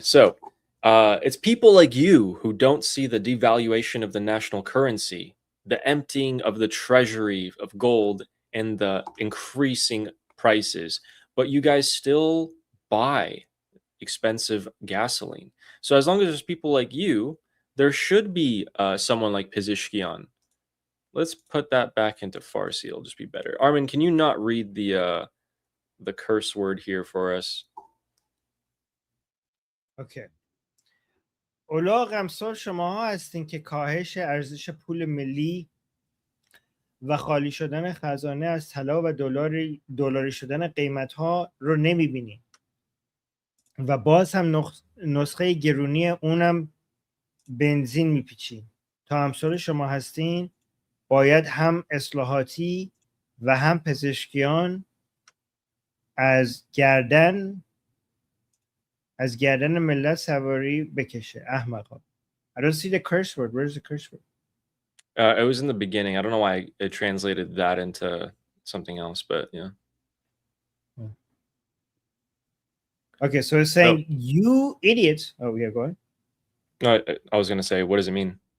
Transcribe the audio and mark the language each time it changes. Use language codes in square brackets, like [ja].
[en] So, it's people like you who don't see the devaluation of the national currency, the emptying of the treasury of gold, and the increasing prices, but you guys still buy expensive gasoline. So, as long as there's people like you, there should be someone like Pezeshkian. Let's put that back into Farsi. It'll just be better. Armin, can you not read the curse word here for us? [fa] اوکی. اولاغ امثال شماها هستین که کاهش ارزش پول ملی و خالی شدن خزانه از طلا و دلاری شدن قیمت‌ها رو نمی‌بینین و باز هم نسخه گرونی اونم بنزین میپیچین. تا امثال شما هستین باید هم اصلاحاتی و هم پزشکیان از گردن ملت سواری بکشه. احمقا. [en] I don't see the curse word. Where's the curse word? It was in the beginning. I don't know why it translated that into something else, but yeah. Okay, so it's saying, you idiots. Oh, yeah, go ahead. No, I was going to say, what does it mean?